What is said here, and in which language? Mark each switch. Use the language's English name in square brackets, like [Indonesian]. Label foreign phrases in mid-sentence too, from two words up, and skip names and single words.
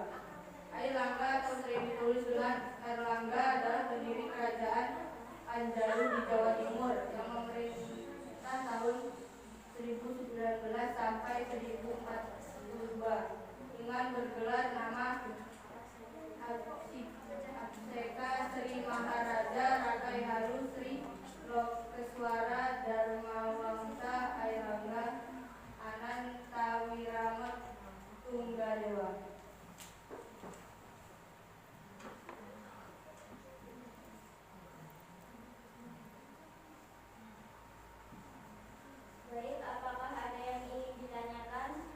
[Indonesian] Airlangga atau sering ditulis dengan Erlangga adalah pendiri kerajaan Anjalu di Jawa Timur yang memerintah tahun 1019 sampai 1042 dengan bergelar nama Abseka Sri Maharaja Rakai Haru Sri Lokeswara Dharmawangsa Airangga Anantawiramat Tunggadewa. Baik, apakah ada yang ingin ditanyakan?